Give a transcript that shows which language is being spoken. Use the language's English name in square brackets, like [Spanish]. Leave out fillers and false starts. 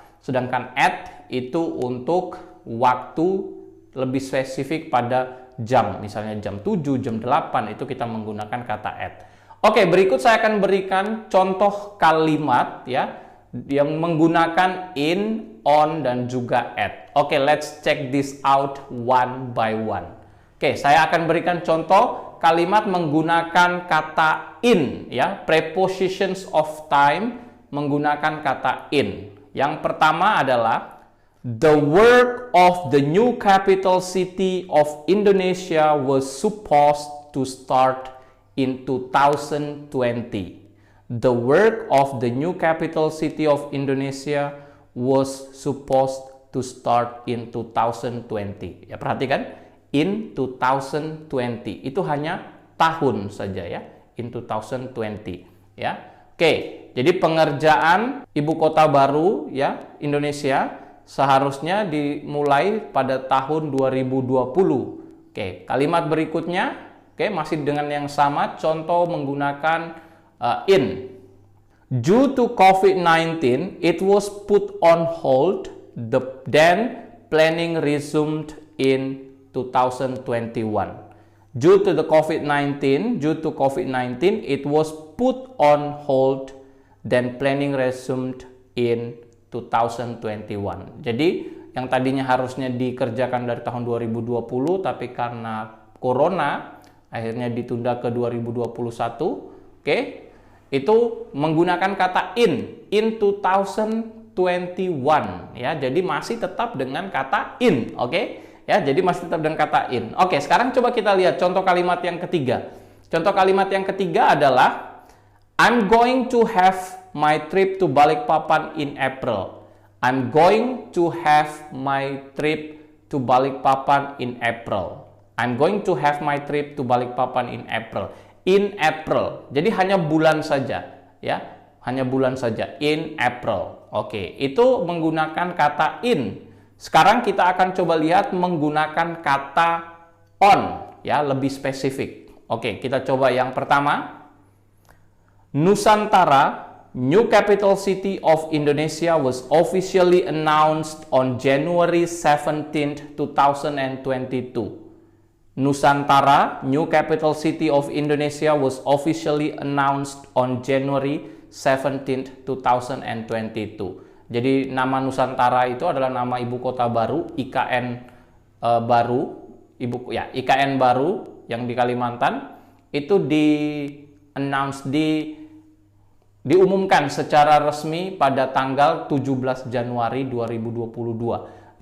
[Indonesian] Sedangkan at itu untuk waktu lebih spesifik pada jam. Misalnya jam 7, jam 8 itu kita menggunakan kata at. Oke, berikut saya akan berikan contoh kalimat ya yang menggunakan in, on, dan juga at. [English] Oke, let's check this out one by one. [Indonesian] Oke, saya akan berikan contoh kalimat menggunakan kata in ya, prepositions of time menggunakan kata in. Yang pertama adalah [English] the work of the new capital city of Indonesia was supposed to start in 2020. The work of the new capital city of Indonesia was supposed to start in 2020. [Indonesian] Ya, perhatikan. In 2020 itu hanya tahun saja ya, in 2020 ya. Oke, jadi pengerjaan ibu kota baru ya Indonesia seharusnya dimulai pada tahun 2020. Oke, kalimat berikutnya masih dengan yang sama, contoh menggunakan in. [English] Due to COVID-19 it was put on hold, then planning resumed in 2021. Due to COVID-19, it was put on hold, then planning resumed in 2021. [Indonesian] Jadi yang tadinya harusnya dikerjakan dari tahun 2020, tapi karena corona akhirnya ditunda ke 2021. Itu menggunakan kata in 2021 ya. Jadi masih tetap dengan kata in, Ya, jadi masih tetap dengan kata in. Oke, sekarang coba kita lihat contoh kalimat yang ketiga. Contoh kalimat yang ketiga adalah [English] I'm going to have my trip to Balikpapan in April. I'm going to have my trip to Balikpapan in April. I'm going to have my trip to Balikpapan in April. In April. [Indonesian] Jadi hanya bulan saja, ya. Hanya bulan saja, [English] in April. [Indonesian] Oke, itu menggunakan kata in. Sekarang kita akan coba lihat menggunakan kata on, ya, lebih spesifik. Oke, kita coba yang pertama. [English] Nusantara, new capital city of Indonesia, was officially announced on January 17, 2022. Nusantara, new capital city of Indonesia, was officially announced on January 17, 2022. [Indonesian] Jadi nama Nusantara itu adalah nama ibu kota baru, IKN baru, IKN baru yang di Kalimantan itu di announce diumumkan secara resmi pada tanggal 17 Januari 2022.